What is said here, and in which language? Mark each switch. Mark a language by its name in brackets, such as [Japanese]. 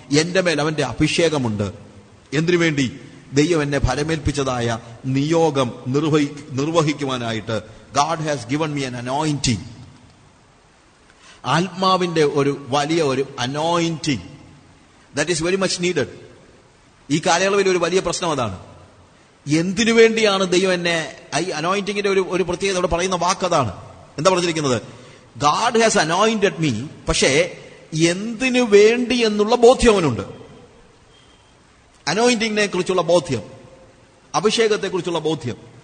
[Malayalam] എന്റെ മേൽ അവന്റെ അഭിഷേകമുണ്ട്. എന്തിനു വേണ്ടി? ദൈവം എന്നെ ഫലമേൽപ്പിച്ചതായ നിയോഗം നിർവഹിക്കുവാനായിട്ട്. [English] God has given me an anointing. [Malayalam] ആത്മാവിന്റെ ഒരു വലിയ ഒരു [English] anointing that is very much needed. [Malayalam] ഈ കാലയളവിൽ ഒരു വലിയ പ്രശ്നം അതാണ്. എന്തിനു വേണ്ടിയാണ് ദൈവം എന്നെ, ഈ അനോയിന്റിങ്ങിന്റെ ഒരു പ്രത്യേകത ഇവിടെ പറയുന്ന വാക്ക് അതാണ്. എന്താ പറഞ്ഞിരിക്കുന്നത്? [English] God has anointed me. [Malayalam] പക്ഷേ എന്തിനു വേണ്ടി എന്നുള്ള ബോധ്യം അവനുണ്ട്. അനോയിന്റിങ്ങിനെ കുറിച്ചുള്ള ബോധ്യം, അഭിഷേകത്തെ കുറിച്ചുള്ള ബോധ്യം.